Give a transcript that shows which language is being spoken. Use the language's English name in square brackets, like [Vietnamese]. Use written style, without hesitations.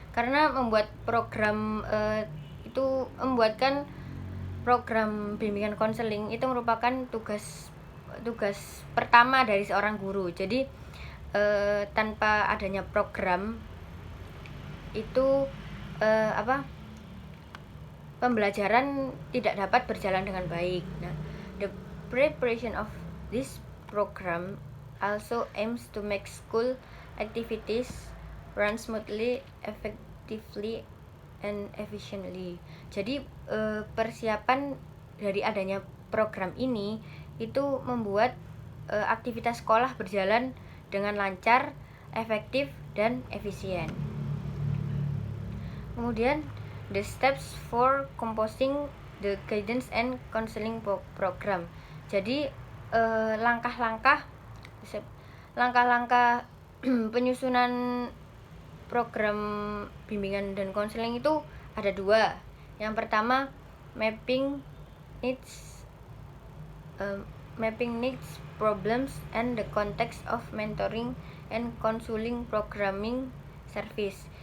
[Indonesian] Karena membuat program membuatkan program bimbingan konseling itu merupakan tugas pertama dari seorang guru. Jadi tanpa adanya program itu pembelajaran tidak dapat berjalan dengan baik. [English] Nah, the preparation of this program also aims to make school activities run smoothly, effectively, and efficiently. [Indonesian] Jadi persiapan dari adanya program ini itu membuat aktivitas sekolah berjalan dengan lancar, efektif, dan efisien. Kemudian, [English] the steps for composing the guidance and counseling program. [Indonesian] Jadi langkah-langkah penyusunan program bimbingan dan konseling itu ada dua. Yang pertama, [English] mapping needs, problems, and the context of mentoring and counseling programming service.